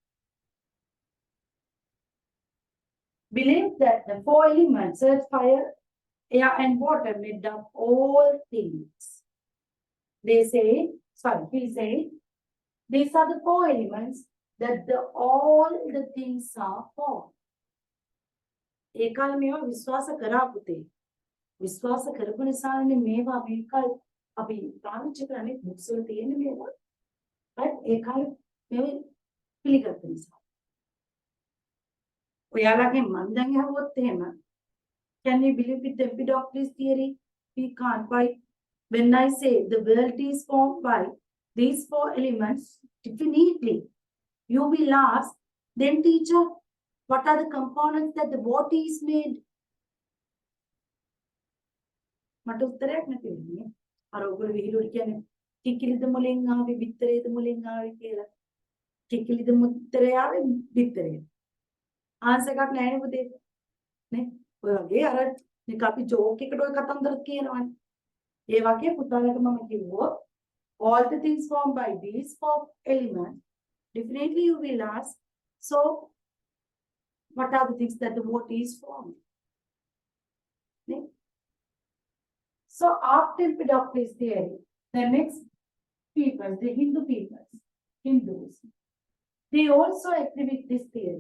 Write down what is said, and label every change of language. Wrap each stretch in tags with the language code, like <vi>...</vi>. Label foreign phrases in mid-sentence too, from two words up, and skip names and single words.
<en>Believe that the four elements, earth, fire, air, and water, made up all things. He said, these are the four elements that all the things are for.</en> <si>ඒකාල මේවා විශ්වාස කරා පුතේ. විශ්වාස කරපු නිසානේ මේවා මේකල් අපි පාවිච්චි කරන්නේ බුක්ස් වල තියෙන මේවා. right? ඒකාල මේවා පිළිගත්ත නිසා. ඔයාලගේ මන් දැන් අහුවොත් එහෙම,</si> <en>can you believe with the Empedocles theory? We can't. Why? When I say the world is formed by these four elements, definitely you will ask, then teacher, what are the components that the water is made?</en> <si>මට උත්තරයක් නැති වෙන්නේ. අර ඔයගොල්ලෝ විහිළුවට කියන්නේ කිකිලිද මුලින් ආවේ බිත්තරේද මුලින් ආවේ කියලා. කිකිලිද මුත්තරේ ආවේ බිත්තරේ. ආන්සර් එකක් නැහැ නේ පුතේ. නේ? ඔය වගේ අර නික අපි ජෝක් එකකට ඔය කතන්දර කියනවනේ. ඒ වගේ පුතාලට මම කිව්වොත්</si> <en>all the things formed by these four elements, definitely you will ask, so what are the things that the water is formed? Okay? So after Empedocles theory, the next people, the Hindus, they also agree with this theory.</en>